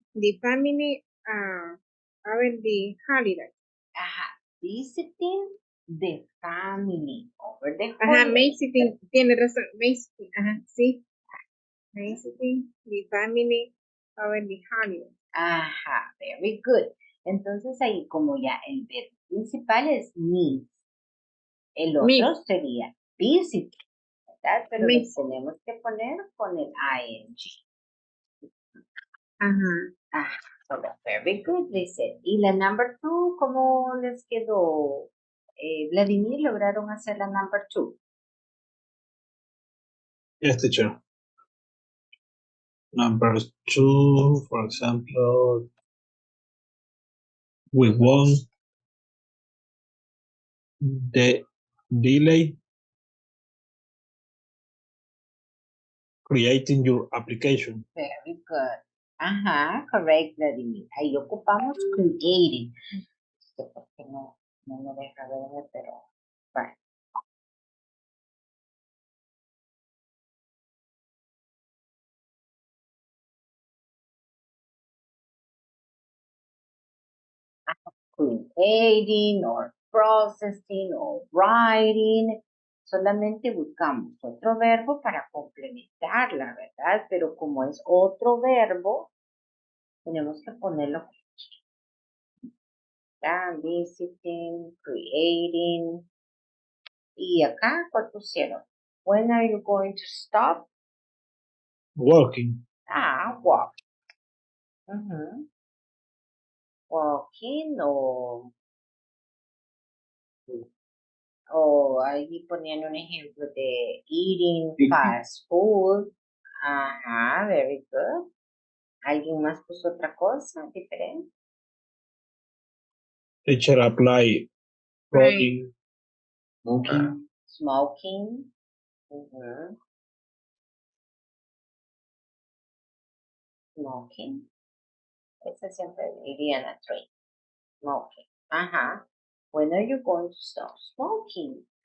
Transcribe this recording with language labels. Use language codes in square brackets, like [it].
[en] The family over the holiday. Ajá. Visiting the family over the Ajá, holiday. amazing. Tiene razón. Amazing. Ajá, sí. Amazing. The family over the holiday. Ajá, very good. [es] Entonces ahí como ya el verbo principal es meet. El otro sería visit, ¿verdad? Pero lo tenemos que poner con el ing. Ajá. [en] Ajá, so very good, dice. [es] Y la number two, ¿cómo les quedó? Vladimir, ¿lograron hacer la number two? [en] Yes, teacher. Number two, for example, we won't delay creating your application. Very good. Ajá, correct, Vladimir. Ahí ocupamos creating. [es] No sé por qué no me deja ver, pero bueno. [en] Creating or processing or writing. [es] Solamente buscamos otro verbo para complementarla, ¿verdad? Pero como es otro verbo, tenemos que ponerlo. Visiting, creating. Y acá, ¿cuál pusieron? [en] When are you going to stop? Working. Walk. [es] Walking o ahí ponían un ejemplo de eating fast food. Ajá, very good. ¿Alguien más puso otra cosa diferente? [en] Teacher apply rolling. Smoking. Smoking. Ujú. Smoking. [es] Ese siempre iría en la train. [en] Smoking. Ajá. When are you going to stop smoking?